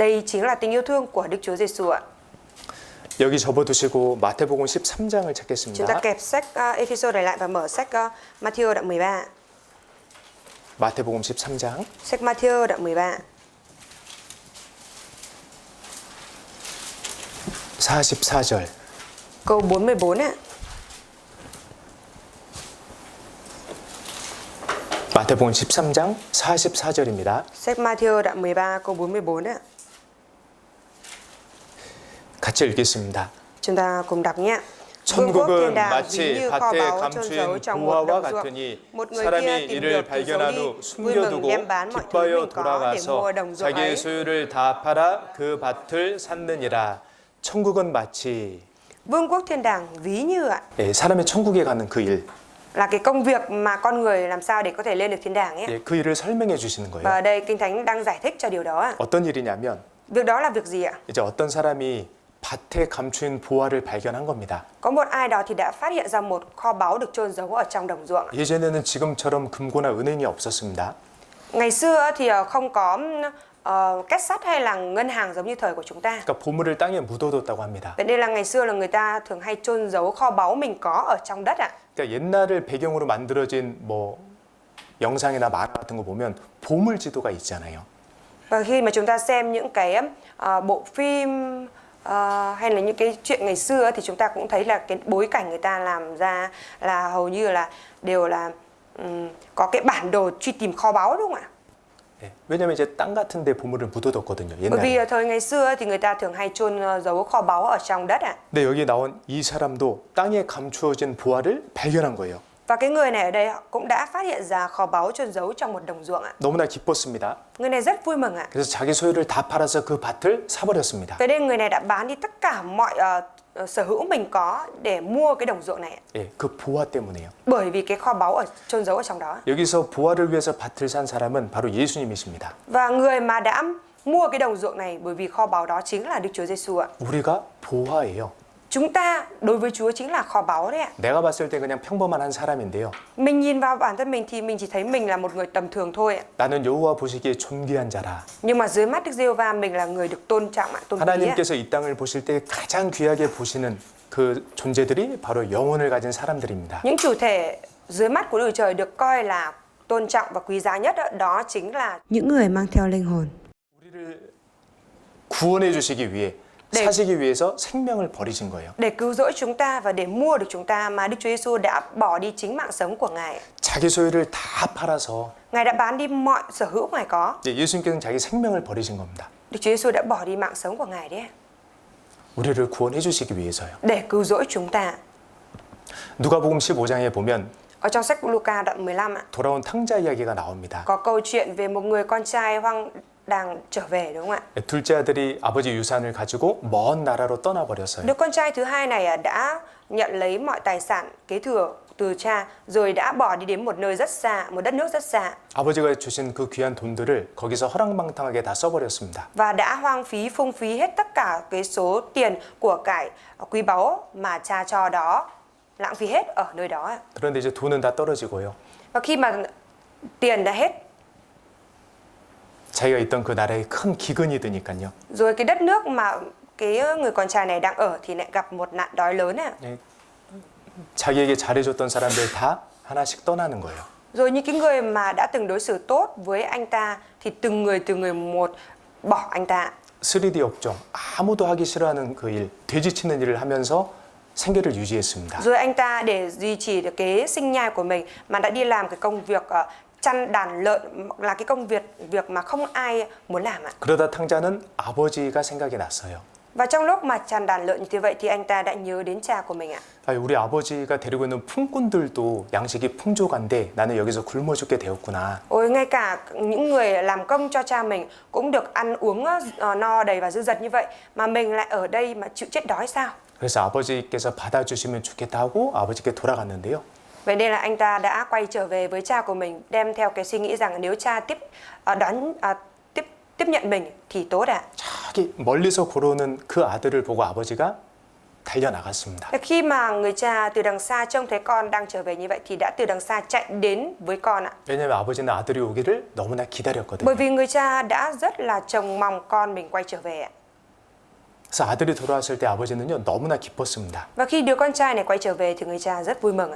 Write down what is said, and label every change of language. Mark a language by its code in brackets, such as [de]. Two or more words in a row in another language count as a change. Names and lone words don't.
[vi] Đây chính là tình yêu thương của Đức Chúa Giêsu ạ. [ko] 여기 접어두시고 마태복음 13장을 [vi] Chúng ta [ko] 찾겠습니다. [vi] kẹp sách Ephesos này lại và mở sách Matthew đoạn 13. [ko] 마태복음 13장 [vi] Sách Matthew đoạn 13. [ko] 44절. [vi] Câu 44 ạ. [ko] 마태복음 13장 44절입니다. [vi] Sách Matthew đoạn 13 câu 44 ạ. [ko] 같이 읽겠습니다. [vi] Chúng ta cùng đọc nhé. Vương quốc thiên [ko] 천국은 [vi] đàng ví [ko] 마치 [vi] như kho [ko] 밭에 [vi] báu chôn giấu [ko] 감추인 [vi] trong một [ko] 보화와 [vi] đồng ruộng. [ko] 같으니 [vi] Một người [ko] 사람이 [vi] kia tìm [ko] 이를 [vi] được thì giấu [ko] 발견한 [vi] đi, [ko] 후 [vi] vui mừng [ko] 숨겨두고 [vi] đem bán mọi thứ [ko] 기뻐하여 [vi] mình có để mua [ko] 돌아가서 [vi] đồng ruộng ấy. [ko] 자기의 소유를 다 팔아 그 밭을 샀느니라. 천국은 마치 [vi] Vương quốc thiên đàng ví như ạ, [ko] 예, 사람의 천국에 가는 그 일, [vi] là cái công việc mà con người làm sao để có thể lên được thiên đàng ấy. [ko] 예, 그 일을 설명해 주시는 [vi] Và [ko] 거예요. [vi] ở đây Kinh Thánh đang giải thích cho điều đó ạ. [ko] 어떤 일이냐면 [vi] Việc đó là việc gì ạ? [ko] 이제 어떤 사람이 밭에 감춘 보화를 발견한 겁니다. [vi] Có một ai đó thì đã phát hiện ra một kho báu được chôn giấu ở trong đồng ruộng. [ko] 예전에는 지금처럼 금고나 은행이 없었습니다. [vi] Ngày xưa thì không có két sắt hay là ngân hàng giống như thời của chúng ta. [ko] 그러니까 보물을 땅에 묻어뒀다고 합니다. [vi] Vậy nên là ngày xưa là người ta thường hay chôn giấu kho báu mình có ở trong đất ạ. [ko] 그러니까 옛날을 배경으로 만들어진 뭐 영상이나 만화 같은 거 보면 보물 지도가 있잖아요. [vi] Và khi mà chúng ta xem những cái bộ phim hay là những cái chuyện ngày xưa thì chúng ta cũng thấy là cái bối cảnh người ta làm ra là hầu như là đều là có cái bản đồ truy tìm kho báu, đúng không ạ? [ko] 네, 왜냐면 이제 땅 같은 데 보물을 묻어뒀거든요. [vi] Bởi vì [ko] 옛날에. [vi] thời ngày xưa thì người ta thường hay chôn giấu kho báu ở trong đất ạ. [ko] 근데 여기 나온 이 사람도 땅에 감추어진 보화를 발견한 거예요. [vi] Và cái người này ở đây họ cũng đã phát hiện ra kho báu chôn giấu trong một đồng ruộng ạ. [ko] 너무나 기뻤습니다. [vi] Người này rất vui mừng ạ. [ko] 그래서 자기 소유를 다 팔아서 그 밭을 사버렸습니다. [vi] Vậy nên người này đã bán đi tất cả mọi sở hữu mình có để mua cái đồng ruộng này ạ. [ko] 예, 그 보화 때문에요. [vi] Bởi vì cái kho báu ở chôn giấu ở trong đó. [ko] 여기서 보화를 위해서 밭을 산 사람은 바로 예수님이십니다. [vi] Và người mà đã mua cái đồng ruộng này bởi vì kho báu đó chính là Đức Chúa Giêsu ạ. [ko] 우리가 보화예요. [vi] Chúng ta đối với Chúa chính là kho báu đấy ạ. [ko] 내가 봤을 때 그냥 평범한 한 사람인데요. [vi] Mình nhìn vào bản thân mình thì mình chỉ thấy mình là một người tầm thường thôi ạ. [ko] 나는 여호와 보시기에 존귀한 자라. [vi] Nhưng mà dưới mắt Đức Giê-hô-va mình là người được tôn trọng ạ, tôn quý ạ. [ko] 하나님께서 이 땅을 보실 때 가장 귀하게 보시는 그 존재들이 바로 영혼을 가진 사람들입니다. [vi] Những chủ thể dưới mắt của Đức Trời được coi là tôn trọng và quý giá nhất đó chính là những người mang theo linh hồn. [ko] 우리를 구원해 주시기 위해 네. 사시기 위해서 생명을 버리신 거예요. [vi] Để cứu rỗi chúng ta và để mua được chúng ta mà Đức Chúa Giêsu đã bỏ đi chính mạng sống của Ngài. [ko] 자기 소유를 다 팔아서 [vi] Ngài đã bán đi mọi sở hữu Ngài có. [ko] 이제 예수님께서는 자기 생명을 버리신 겁니다. [vi] Đức Chúa Giêsu đã bỏ đi mạng sống của Ngài đấy. [ko] 우리를 구원해 주시기 위해서요. [vi] Để cứu rỗi chúng ta. [ko] 누가복음 15장에 보면 [vi] Ở trong sách Luca đoạn 15 ạ, [ko] 돌아온 탕자 이야기가 나옵니다. [vi] có câu chuyện về một người con trai hoang đàng trở về, đúng không ạ? [ko] 둘째 아들이 아버지 유산을 가지고 먼 나라로 떠나버렸어요. [vi] Đứa con trai thứ hai này đã nhận lấy mọi tài sản kế thừa từ cha rồi đã bỏ đi đến một nơi rất xa, một đất nước rất xa. [ko] 아버지가 주신 그 귀한 돈들을 거기서 허랑방탕하게 다 써버렸습니다. [vi] Và đã hoang phí, phung phí hết tất cả cái số tiền của cải quý báu mà cha cho đó, lãng phí hết ở nơi đó. [ko] 그런데 이제 돈은 다 떨어지고요. [vi] Và khi mà tiền đã hết, [ko] 자기가 있던 그 나라에 큰 기근이 드니까요. [vi] rồi cái đất nước mà cái người con trai này đang ở thì lại gặp một nạn đói lớn ạ. [ko] 자기에게 잘해줬던 사람들 다 하나씩 떠나는 거예요. [vi] Rồi những cái người mà đã từng đối xử tốt với anh ta thì từng người một bỏ anh ta. [ko] 3D 업종, 아무도 하기 싫어하는 그 일, 돼지치는 일을 하면서 생계를 유지했습니다. [vi] Rồi anh ta để duy trì được cái sinh nhai của mình mà đã đi làm cái công việc chăn đàn lợn, là cái công việc mà không ai muốn làm ạ. [ko] 그러다 탕자는 아버지가 생각이 났어요. [vi] Và trong lúc mà chăn đàn lợn như thế vậy thì anh ta đã nhớ đến cha của mình ạ. [ko] 우리 아버지가 데리고 있는 품꾼들도 양식이 풍족한데 나는 여기서 굶어 죽게 되었구나. [vi] Ôi, ngay cả những người làm công cho cha mình cũng được ăn uống no đầy và dư dật như vậy mà mình lại ở đây mà chịu chết đói sao? [ko] 그래서 아버지께서 받아주시면 좋겠다 하고 아버지께 돌아갔는데요. [vi] Vậy nên là anh ta đã quay trở về với cha của mình, đem theo cái suy nghĩ rằng nếu cha tiếp nhận mình thì tốt ạ. [ko] 저기 멀리서 걸어오는 그 아들을 보고 아버지가 달려나갔습니다. [vi] Khi mà người cha từ đằng xa trông thấy con đang trở về như vậy thì đã từ đằng xa chạy đến với con ạ. [ko] 왜냐하면 아버지는 아들이 오기를 너무나 기다렸거든요. [vi] Bởi vì người cha đã rất là trông mong con mình quay trở về ạ. [ko] 그래서 아들이 돌아왔을 때 아버지는요 너무나 기뻤습니다. [vi] Và khi đứa con trai này quay trở về thì người cha rất vui mừng ạ.